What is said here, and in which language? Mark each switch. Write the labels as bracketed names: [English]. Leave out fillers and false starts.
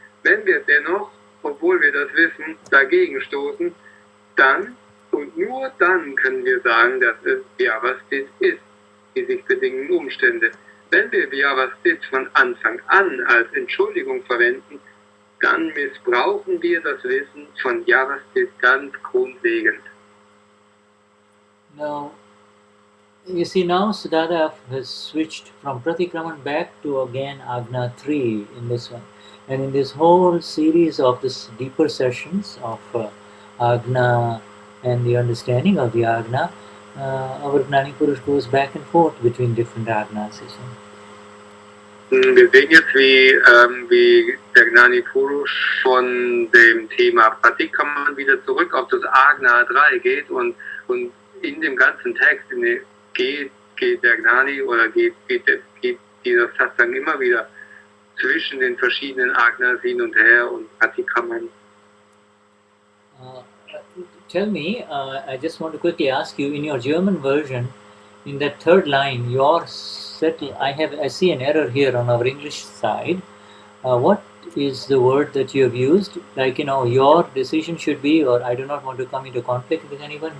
[German] Wenn wir dennoch, obwohl wir das wissen, dagegen stoßen, dann und nur dann können wir sagen, dass es Vyavasthit ist, die sich bedingenden Umstände. Wenn wir Vyavasthit von Anfang an als Entschuldigung verwenden, dann missbrauchen wir das Wissen von Vyavasthit ganz grundlegend. [English] Now, you see, now Siddhartha has switched from pratikraman back to again Agna 3 in this one. And in this whole series of this deeper sessions of Agna and the understanding of the Agna, our Gnani Purush goes back and forth between different Agnas. [German] Wir sehen jetzt, wie der Gnani Purush von dem Thema Pratikraman wieder zurück auf das Agna 3 geht und in dem ganzen Text geht der Gnani oder geht dieser Satsang immer wieder zwischen den verschiedenen Agnas hin und her und Pratikraman. [English] Tell me, I just want to quickly ask you, in your German version, in that third line, I see an error here on our English side. What is the word that you have used. Like, your decision should be, or I do not want to come into conflict with anyone.